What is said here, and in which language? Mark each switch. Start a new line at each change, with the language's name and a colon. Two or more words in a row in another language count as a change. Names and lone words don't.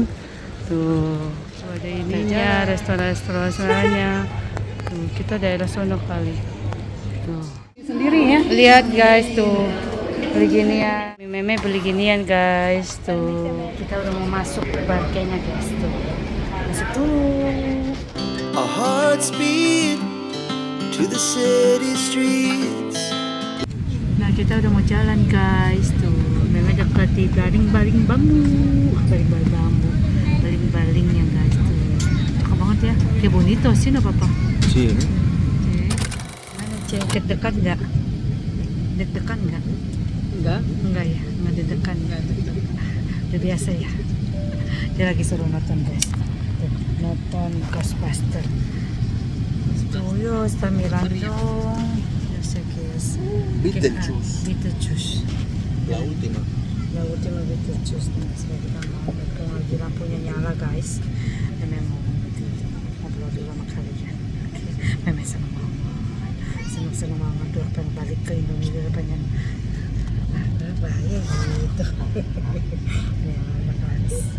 Indonesian: Tuh ada ininya, restoran-restorannya. Tuh kita daerah sono kali. Tuh sendiri ya. Lihat guys tuh beli ginian. Meme beli ginian guys tuh. Kita udah mau masuk ke parkirnya guys tuh. Masuk dulu.
English: Our hearts beat to the city streets.
Indonesian: Nah kita udah mau jalan guys tuh. Memang dekat di baling-baling bambu baling-balingnya guys tuh. Cakep banget ya. Kayak bonito sih no papa.
Spanish: Sí.
Indonesian: Mana cek deg-degan nggak? Deg-degan nggak? Enggak ya, nggak deg-degan. Udah biasa ya. Dia lagi suruh nonton guys. Tuh, nonton Ghostbuster.
Spanish: Studio está mirando. Yo sé que es Beetlejuice. La última. La última Beetlejuice.
Indonesian: Nah, sekarang kita mau mumpung lagi lampunya nyala guys. Memang mau ngobrol dulu sama kalian. Memang senang banget tuh pengen balik ke Indonesia, pengen bahaya gitu. Ya guys.